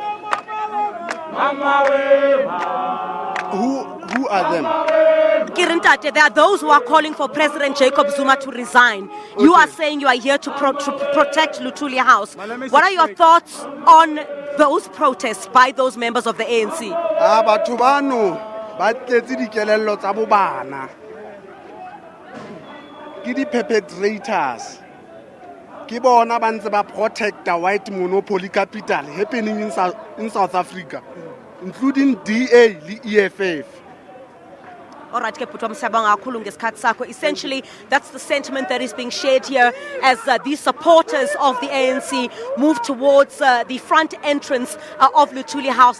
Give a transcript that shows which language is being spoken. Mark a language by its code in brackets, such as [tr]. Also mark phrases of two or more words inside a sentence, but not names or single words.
[en] Who are them? There are those who are calling for President Jacob Zuma to resign. Okay. You are saying you are here to protect Luthuli House. What are your thoughts on those protests by those members of the ANC? [st] Batho bano ba tletse dikelello tsa bobana. Ke di perpetrators. Ke bona ba ntse ba [en] protect the white monopoly capital happening in South Africa, including DA and EFF. All right, essentially, that's the sentiment that is being shared here as these supporters of the ANC move towards the front entrance of Luthuli House.